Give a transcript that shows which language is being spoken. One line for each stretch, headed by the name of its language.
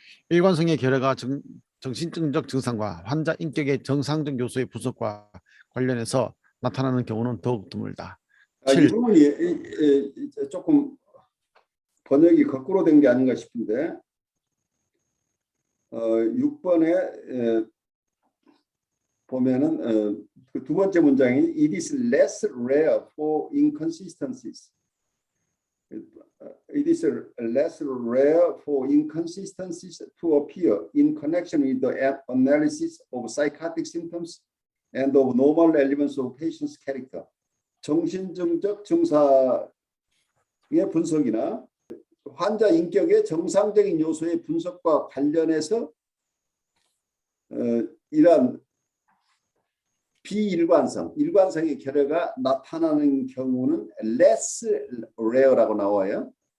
Korean: 일관성의 결여가 정신증적 증상과 환자 인격의 정상적 요소의 분석과 관련해서 나타나는 경우는 더욱 드물다. 이 7. 부분이 조금 번역이 거꾸로 된 게 아닌가 싶은데 6번에 보면은 그 두 번째 문장이
English: It is less rare for inconsistencies. It is less rare for inconsistencies to appear in connection with the analysis of psychotic symptoms and of normal elements of patient's character.
Korean: 정신증적 증상의 분석이나 환자 인격의 정상적인 요소의 분석과 관련해서 이러한 비일관성, 일관성의 결여가 나타나는 경우는
English: less rare
Korean: 라고 나와요.